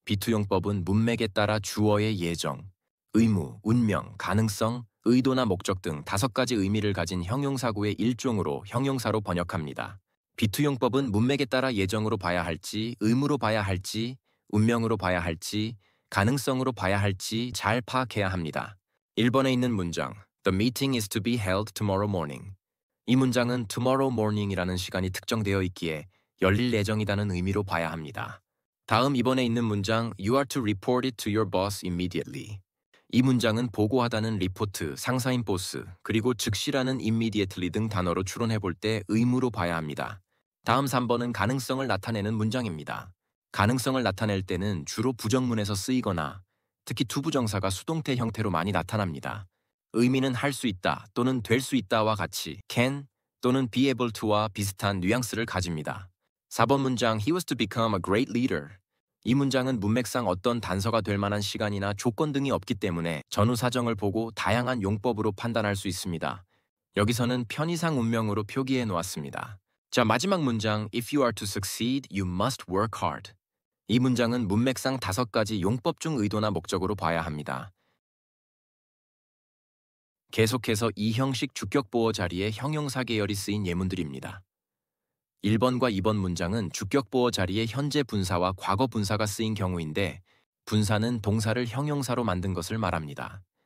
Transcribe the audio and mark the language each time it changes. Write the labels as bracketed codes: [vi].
[ko] 비투용법은 문맥에 따라 주어의 예정, 의무, 운명, 가능성, 의도나 목적 등 5가지 의미를 가진 형용사구의 일종으로 형용사로 번역합니다. 비투용법은 문맥에 따라 예정으로 봐야 할지, 의무로 봐야 할지, 운명으로 봐야 할지, 가능성으로 봐야 할지 잘 파악해야 합니다. [en] 1번에 있는 문장 The meeting is to be held tomorrow morning. [ko] 이 문장은 [en] tomorrow morning [ko] 이라는 시간이 특정되어 있기에 열릴 예정이라는 의미로 봐야 합니다. [en] 다음 2번에 있는 문장 You are to report it to your boss immediately. [ko] 이 문장은 보고하다는 리포트, 상사인 보스, 그리고 즉시라는 immediately 등 단어로 추론해 볼 때 의무로 봐야 합니다. 다음 3번은 가능성을 나타내는 문장입니다. 가능성을 나타낼 때는 주로 부정문에서 쓰이거나 특히 투부정사가 수동태 형태로 많이 나타납니다. 의미는 할 수 있다 또는 될 수 있다와 같이 can 또는 [en] be able to [ko] 와 비슷한 뉘앙스를 가집니다. [en] 4번 문장 He was to become a great leader. [ko] 이 문장은 문맥상 어떤 단서가 될 만한 시간이나 조건 등이 없기 때문에 전후 사정을 보고 다양한 용법으로 판단할 수 있습니다. 여기서는 편의상 운명으로 표기해 놓았습니다. [en] 자, 마지막 문장 If you are to succeed, you must work hard. [ko] 이 문장은 문맥상 5가지 용법 중 의도나 목적으로 봐야 합니다. 계속해서 이 형식 주격보호 자리에 형용사 계열이 쓰인 예문들입니다. 1번과 2번 문장은 주격보호 자리에 현재 분사와 과거 분사가 쓰인 경우인데 분사는 동사를 형용사로 만든 것을 말합니다.